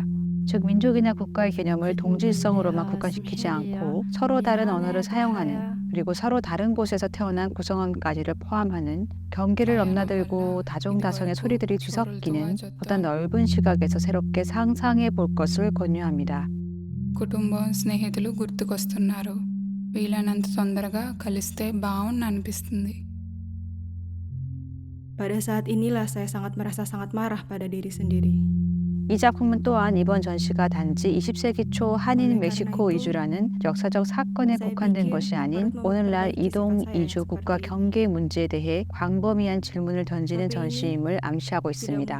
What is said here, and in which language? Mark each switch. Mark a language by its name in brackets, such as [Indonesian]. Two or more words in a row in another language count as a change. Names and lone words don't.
[Korean] 즉 민족이나 국가의 개념을 동질성으로만 국한시키지 않고 서로 다른 언어를 사용하는, 그리고 서로 다른 곳에서 태어난 구성원까지를 포함하는 경계를 넘나들고 다종다성의 소리들이 뒤섞이는 보다 넓은 시각에서 새롭게 상상해 볼 것을 권유합니다. [Telugu] కుటుంబం స్నేహితులు గుర్తుకొస్తున్నారు. వీలైనంత తొందరగా కలిస్తే బాగుండు అనిపిస్తుంది. [Indonesian] Pada saat inilah saya sangat merasa sangat marah pada diri sendiri. [Korean] 이 작품은 또한 이번 전시가 단지 20세기 초 한인 멕시코 이주라는 역사적 사건에 국한된 것이 아닌 오늘날 이동, 이주, 국가 경계 문제에 대해 광범위한 질문을 던지는 전시임을 암시하고 있습니다.